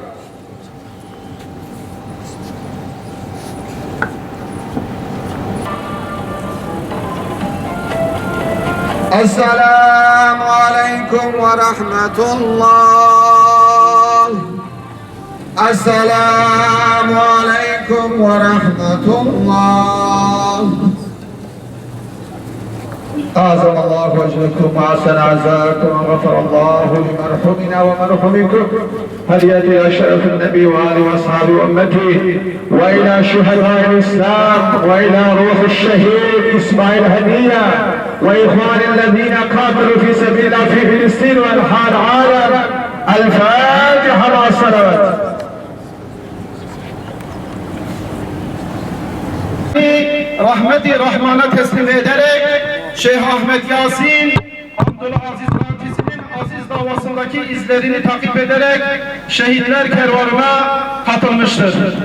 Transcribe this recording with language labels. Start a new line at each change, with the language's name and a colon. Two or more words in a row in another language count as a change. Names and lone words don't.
Arabic: السلام عليكم ورحمة الله. السلام عليكم ورحمة الله. أعظم الله وجهكم وأحسن عزاكم وغفر الله لمرحومنا ومرحومكم هدية شرف النبي وآله وأصحابه وأمته وإلى شهداء الإسلام وإلى روح الشهيد إسماعيل هنية وإخوان الذين قاتلوا في سبيل الله في فلسطين وأنحاء العالم. الفاتحة مع الصلوات.
Turkish: Rahmeti Rahman'a teslim ederek Şeyh Ahmet Yasin Abdülaziz Rantisi'nin aziz davasındaki izlerini takip ederek şehitler kervanına katılmıştır.